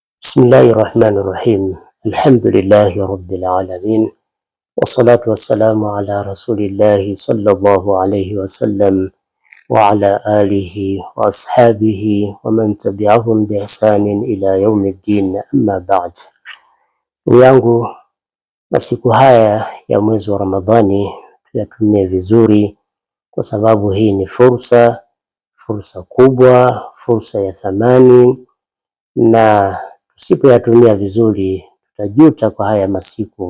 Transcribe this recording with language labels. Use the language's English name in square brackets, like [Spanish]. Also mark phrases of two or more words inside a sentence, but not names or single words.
[Arabic] بسم الله الرحمن الرحيم. الحمد لله رب العالمين والصلاة والسلام على رسول الله صلى الله عليه وسلم وعلى آله وأصحابه ومن تبعهم بإحسان إلى يوم الدين، أما بعد. [Swahili] Ndugu yangu, masiku haya ya mwezi wa Ramadhani tuyatumie vizuri, kwa sababu hii ni fursa kubwa, fursa ya thamani, na tusipoyatumia vizuri tutajuta kwa haya masiku.